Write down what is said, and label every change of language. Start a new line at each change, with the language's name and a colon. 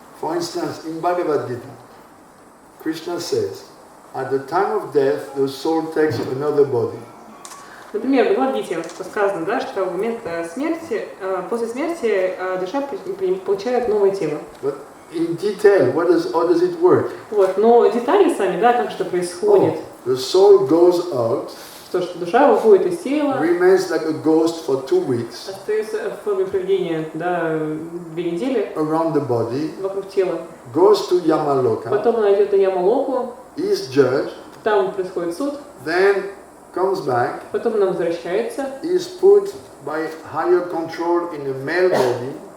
English: For instance, in Bhagavad Gita, Krishna says, at the time of death, the soul takes another body.
Russian: Например, в Бхагавад-гите сказано, да, что в момент смерти, после смерти душа получает новое тело.
English: But in detail, how does it work?
Russian: Вот, но детали сами, да, как что происходит.
English: The soul goes out,
Russian: То, что душа выходит из тела,
English: remains like a ghost for 2 weeks,
Russian: остается в форме привидения, да, 2 недели
English: around the body,
Russian: вокруг тела.
English: goes to Yamaloka,
Russian: Потом она идет на Ямалоку,
English: is judged,
Russian: там происходит суд,
English: then comes back,
Russian: потом она возвращается,
English: is put by higher control in a male body,